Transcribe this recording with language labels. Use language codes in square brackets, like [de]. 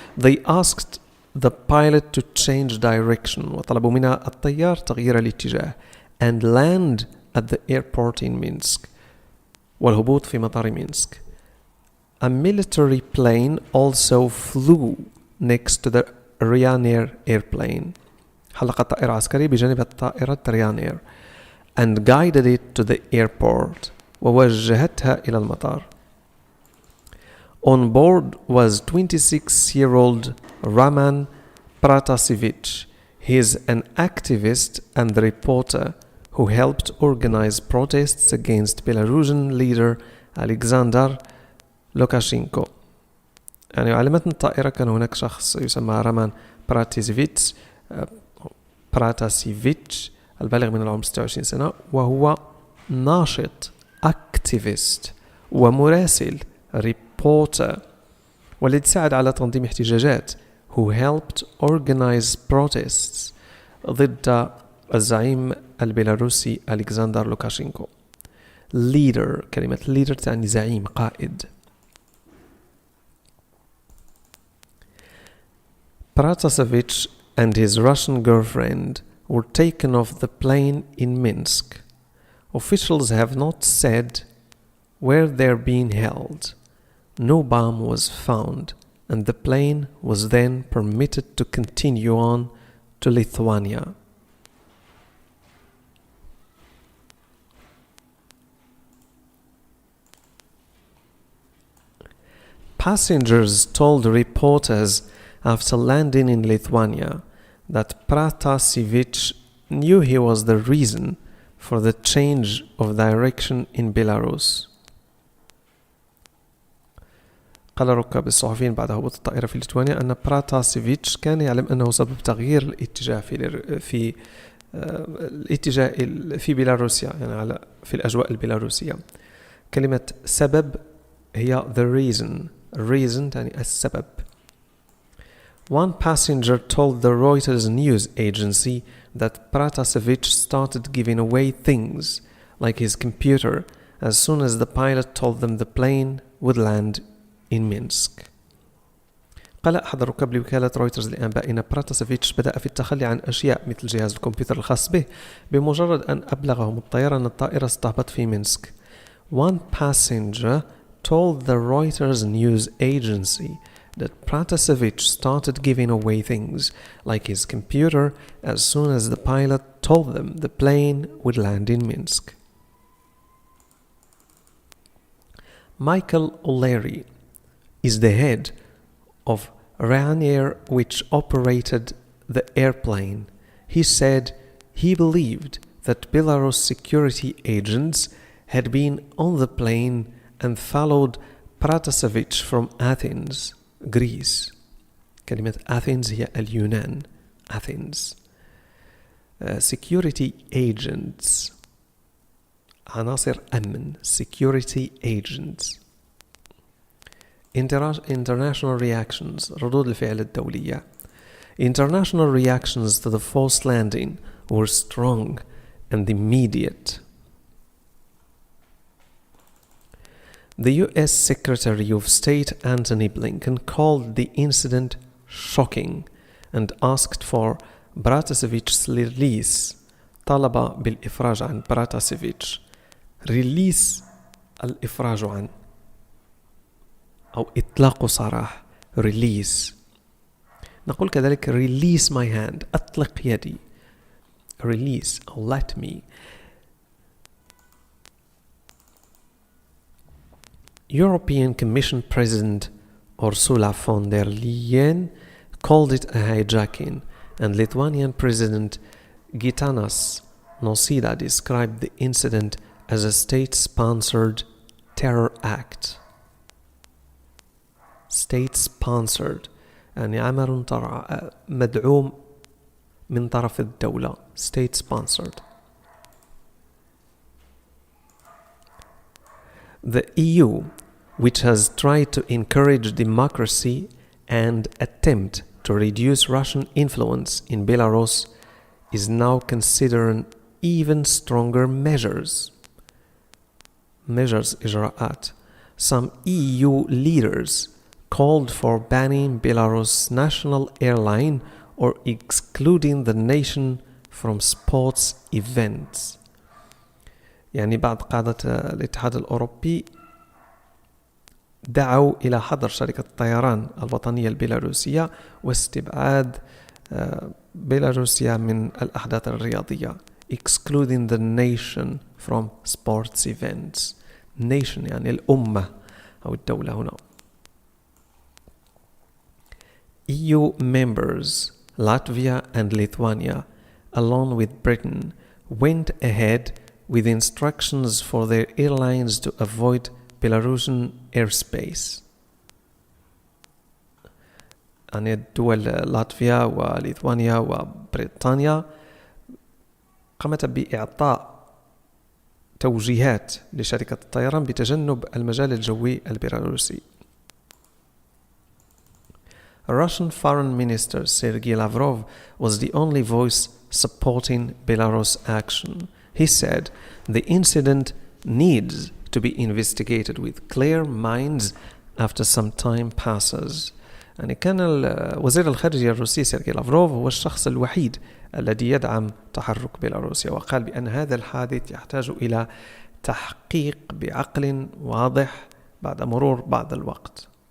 [en] They asked the pilot to change direction [ar] وطلبوا من الطيار تغيير الاتجاه [en] and land at the airport in Minsk [ar] والهبوط في مطار مينسك. [en] A military plane also flew next to the Ryanair airplane. [ar] حلقت طائرة عسكرية بجانب طائرة ريانير [en] and guided it to the airport [ar] ووجهتها إلى المطار. [en] On board was 26-year-old Raman Pratasevich. He is an activist and reporter who helped organize protests against Belarusian leader Alexander Lukashenko. [ar] يعني على متن الطائرة كان هناك شخص يسمى رامان براتاسيفيتش البالغ من العمر 26 سنة، وهو ناشط activist ومراسل reporter والذي ساعد على تنظيم احتجاجات [en] who helped organize protests [ar] ضد الزعيم البيلاروسي ألكسندر لوكاشينكو. leader كلمة leader تعني زعيم قائد. [en] Pratasevich and his Russian girlfriend were taken off the plane in Minsk. Officials have not said where they're being held. No bomb was found, and the plane was then permitted to continue on to Lithuania. Passengers told reporters after landing in Lithuania that Pratasevich knew he was the reason for the change of direction in Belarus. [ar] قال ركاب الصحفيين بعد هبوط الطائرة في ليتوانيا أن براتاسيفيتش كان يعلم أنه سبب تغيير الاتجاه في الاتجاه في بيلاروسيا، يعني في الأجواء البيلاروسية. كلمة سبب هي [en] the reason [ar] تعني السبب. [en] One passenger told the Reuters news agency that Pratasevich started giving away things like his computer as soon as the pilot told them the plane would land in Minsk. [ar] قال أحد الركاب لوكالة رويترز لأنباء إن براتاسيفيتش بدأ في التخلي عن أشياء مثل جهاز الكمبيوتر الخاص به بمجرد أن أبلغهم الطيار أن الطائرة ستهبط في مينسك. [en] One passenger told the Reuters news agency that Pratasevich started giving away things like his computer as soon as the pilot told them the plane would land in Minsk. Michael O'Leary is the head of Ryanair, which operated the airplane. He said he believed that Belarus security agents had been on the plane and followed Pratasevich from Athens, Greece. [ar] كلمة Athens هي اليونان. [en] Athens. Security agents. [ar] عناصر أمن. [en] Security agents. International reactions. [ar] ردود الفعل الدولية. [en] International reactions to the forced landing were strong and immediate. The US Secretary of State Antony Blinken called the incident shocking and asked for Pratasevich's release. [ar] طلب بالإفراج عن براتاسيفيتش. release الإفراج عن أو إطلاق سراح. [en] release. [ar] نقول كذلك [en] release my hand. [ar] أطلق يدي. [en] release أو let me. European Commission President Ursula von der Leyen called it a hijacking, and Lithuanian President Gitanas Nausėda described the incident as a state-sponsored terror act. [ar] State-sponsored يعني عمل مدعوم من طرف الدولة. [en] State-sponsored. The EU, which has tried to encourage democracy and attempt to reduce Russian influence in Belarus, is now considering even stronger measures. [ar] إجراءات. [en] Some EU leaders called for banning Belarus' national airline or excluding the nation from sports events. [ar] يعني بعض قادة الاتحاد الأوروبي دعوا إلى حظر شركة الطيران الوطنية البيلاروسية واستبعاد بيلاروسيا من الأحداث الرياضية. [en] excluding the nation from sports events. [ar] nation يعني الأمة أو الدولة هنا. [en] EU members Latvia and Lithuania, along with Britain, went ahead with instructions for their airlines to avoid Belarusian airspace. [ar] يعني الدول لاتفيا وليثوانيا وبريطانيا قامت بإعطاء توجيهات لشركة الطيران بتجنب المجال الجوي البيلاروسي. [en] Russian Foreign Minister Sergei Lavrov was the only voice supporting Belarus action. He said the incident needs to be investigated with clear minds after some time passes. [ar] يعني كان وزير الخارجية الروسي سيرجي لافروف هو الشخص الوحيد الذي يدعم تحرك بيلاروسيا، وقال بأن هذا الحادث يحتاج إلى تحقيق بعقل واضح بعد مرور بعض الوقت.